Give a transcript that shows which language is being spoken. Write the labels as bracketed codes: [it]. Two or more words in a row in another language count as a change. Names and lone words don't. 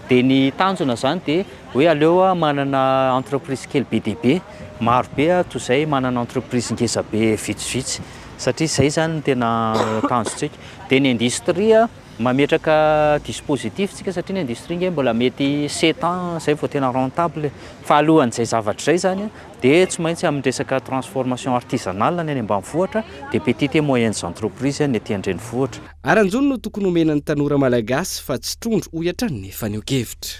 [mg] Dia ny tanjona zany dia hoe aleo manana entreprise kely be dia be maro be toy izay manana entreprise ngeza be vitsivitsy satria izay zany no tena tanjontsika. Dia ny industrie mametraka dispositif tsika satria ny industrie nge mbola mety 7 ans zay vao tena rentable fa alohan'izay zavatra zay zany dia tsy maintsy amin'ny resaka [fr] transformation artisanale [mg] ny any ambanivohitra dia [fr] petite et moyennes entreprises [mg] ny aty andrenivohitra. Aranjony no tokony omenan'ny tanora malagasy fa tsy trondro ho hiatran'ny faneho-kevitra.